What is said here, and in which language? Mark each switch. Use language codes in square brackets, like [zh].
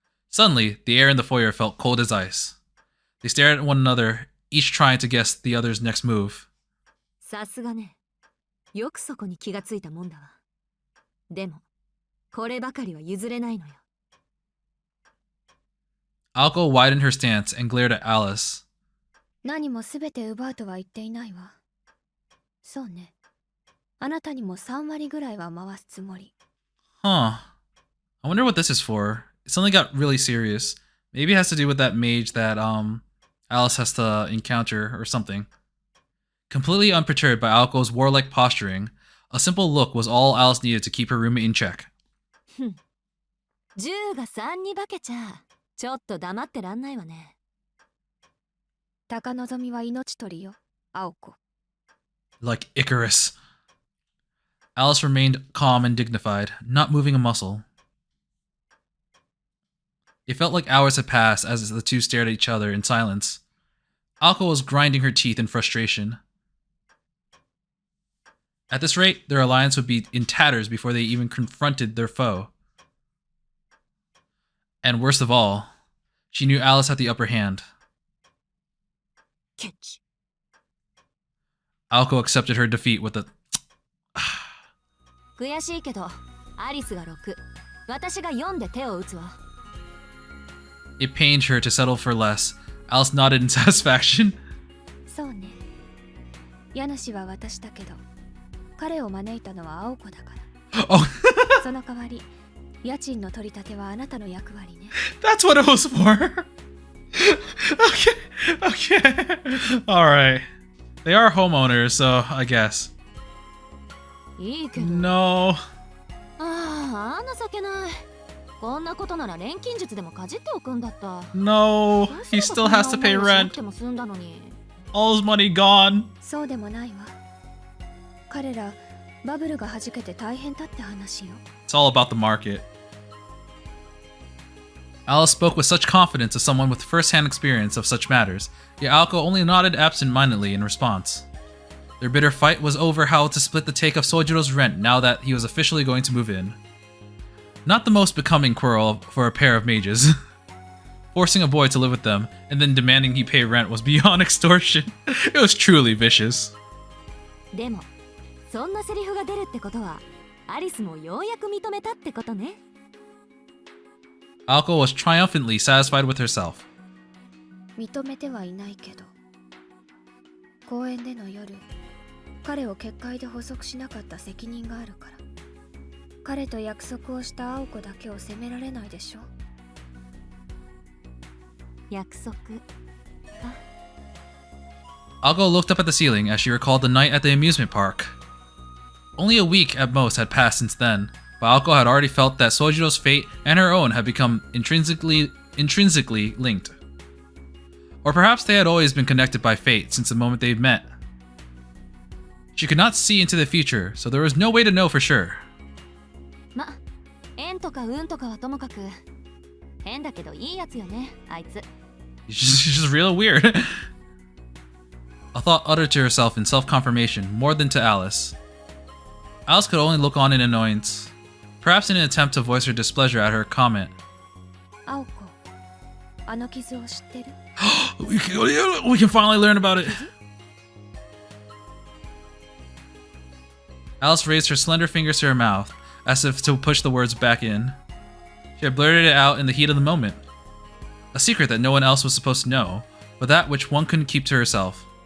[en] Suddenly, the air in the foyer felt cold as ice. They stared at one another, each trying to guess the other's next move. [ja] さすがね。よくそこに気がついたもんだわ。でも、こればかりは譲れないのよ。 [en] Alco widened her stance and glared at Alice. [ja] 何もすべて奪うとは言っていないわ。そうね。あなたにも3割ぐらいは回すつもり。 Huh. [en] I wonder what this is for. It suddenly got really serious. Maybe it has to do with that mage that Alice has to encounter or something. Completely unperturbed by Alco's warlike posturing, a simple look was all Alice needed to keep her roommate in check. [ja] 10が3に化けちゃ、ちょっと黙ってらんないわね。高望みは命取りよ、青子。 [en] Like Icarus. Alice remained calm and dignified, not moving a muscle. It felt like hours had passed as the two stared at each other in silence. Alco was grinding her teeth in frustration. At this rate, their alliance would be in tatters before they even confronted their foe. And worst of all, she knew Alice had the upper hand. Catch. Alco accepted her defeat with a [ja] 悔しいけど、アリスが6、私が4で手を打つわ。 [en] It pained her to settle for less. Alice nodded in satisfaction. [ja] そうね。家主は私だけど、彼を招いたのは青子だから。 Oh, その代わり、家賃の取り立てはあなたの役割ね。 [en] that's what it was for. Okay. All right. They are homeowners, so I guess. [ja] いいけど。 [en] No. [ja] ああ、情けない。こんなことなら錬金術でもかじっておくんだった。 [en] No. He still has to pay rent. All his money gone. [ja] そうでもないわ。彼ら、バブルが弾けて大変だって話よ。 [en] It's all about the market. Alice spoke with such confidence as someone with first-hand experience of such matters, yet Alco only nodded absent-mindedly in response. Their bitter fight was over how to split the take of Sojiro's rent now that he was officially going to move in. Not the most becoming quarrel for a pair of mages. Forcing a boy to live with them and then demanding he pay rent was beyond extortion. It was truly vicious. [ja] でも、そんなセリフが出るってことは、アリスもようやく認めたってことね。 [en] Alco was triumphantly satisfied with herself. [ja] 認めてはいないけど、公園での夜、彼を結界で捕捉しなかった責任があるから。彼と約束をした青子だけを責められないでしょ。約束。 [en] Alco looked up at the ceiling as she recalled the night at the amusement park. Only a week at most had passed since then, but Alco had already felt that Sojiro's fate and her own had become intrinsically linked. Or perhaps they had always been connected by fate since the moment they'd met. She could not see into the future, so there was no way to know for sure. [ja] ま、縁とか運とかはともかく、変だけどいいやつよね、あいつ。 [en] She's just real weird. A thought uttered to herself in self-confirmation, more than to Alice. Alice could only look on in annoyance, perhaps in an attempt to voice her displeasure at her comment. [ja] 青子、あの傷を知ってる？ [en] We can finally learn about it. Alice raised her slender fingers to her mouth, as if to push the words back in. She had blurted it out in the heat of the moment. A secret that no one else was supposed to know, but that which one couldn't keep to herself.